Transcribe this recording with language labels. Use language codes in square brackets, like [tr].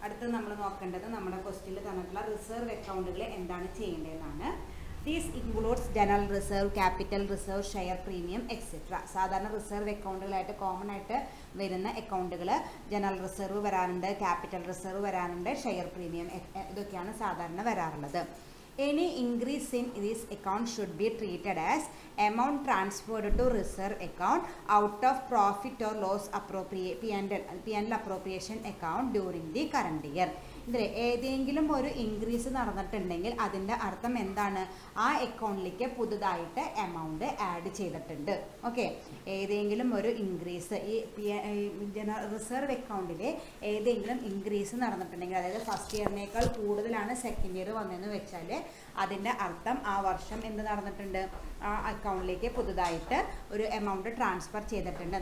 [ml] അടുത്ത് നമ്മൾ നോക്കേണ്ടത് നമ്മുടെ ക്വസ്റ്റ്യനിൽ തന്നിട്ടുള്ള റിസർവ് അക്കൗണ്ടുകൾ എന്താണ് ചെയ്യേണ്ടതെന്നാണ്. [en] These includes general reserve, capital reserve, share premium etcetera. [ml] സാധാരണ റിസർവ് അക്കൗണ്ടുകളായിട്ട് കോമൺ ആയിട്ട് വരുന്ന അക്കൗണ്ടുകൾ ജനറൽ റിസർവ് വരാറുണ്ട്, ക്യാപിറ്റൽ റിസർവ് വരാറുണ്ട്, ഷെയർ പ്രീമിയം ഇതൊക്കെയാണ് സാധാരണ വരാറുള്ളത്. [en] Any increase in this account should be treated as amount transferred to reserve account out of profit or loss P&L appropriation account during the current year. [ml] ഇതിൽ ഏതെങ്കിലും ഒരു increase നടന്നിട്ടുണ്ടെങ്കിൽ അതിൻ്റെ അർത്ഥം എന്താണ്, ആ അക്കൗണ്ടിലേക്ക് പുതുതായിട്ട് എമൗണ്ട് ആഡ് ചെയ്തിട്ടുണ്ട്. ഓക്കെ, ഏതെങ്കിലും ഒരു ഇൻക്രീസ് ഈ റിസർവ് അക്കൗണ്ടിൽ ഏതെങ്കിലും ഇൻക്രീസ് നടന്നിട്ടുണ്ടെങ്കിൽ, അതായത് ഫസ്റ്റ് ഇയറിനേക്കാൾ കൂടുതലാണ് സെക്കൻഡ് ഇയർ വന്നതെന്ന് വെച്ചാൽ അതിൻ്റെ അർത്ഥം ആ വർഷം എന്ത് നടന്നിട്ടുണ്ട്, ആ അക്കൗണ്ടിലേക്ക് പുതുതായിട്ട് ഒരു എമൗണ്ട് ട്രാൻസ്ഫർ ചെയ്തിട്ടുണ്ട്.